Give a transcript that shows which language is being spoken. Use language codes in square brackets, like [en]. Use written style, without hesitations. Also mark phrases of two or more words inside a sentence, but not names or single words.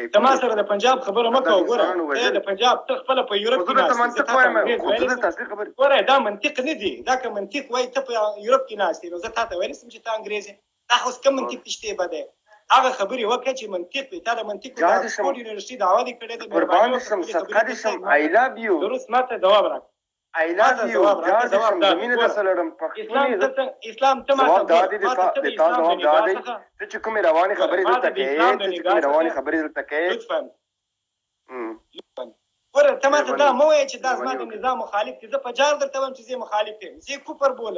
[ps] ته ما سره د پنجاب خبره مه کوه. ګوره ته د پنجاب ته خپله په یورپ کې ناست یې. ګوره دا منطق نه دی. دا که منطق وایي ته په یورپ کې ناست یې، نو زه تا ته ویلی شم چې ته انګرېز یې. دا خو کوم منطق دې شته بده؟ هغه خبرې وکړه چې منطق وي. تا د منطق د اکسفورډ یونیورسټي دعوا دې کړې ده. قربان شم، صدقه دې شم. [en] I love you. [ps] درست ما ته ځواب راکړه. [en] I love you. [ps] جان دې شم، مینه درسره لرم. اسلام ته ما ته ته چې کومې روانې خبرې دلته کوې، ګوره ته ماته دا مه وایې چې دا زما د نظام مخالف دي. زه په جار درته وایم چې زه مخالف یم، زه کفر بولم.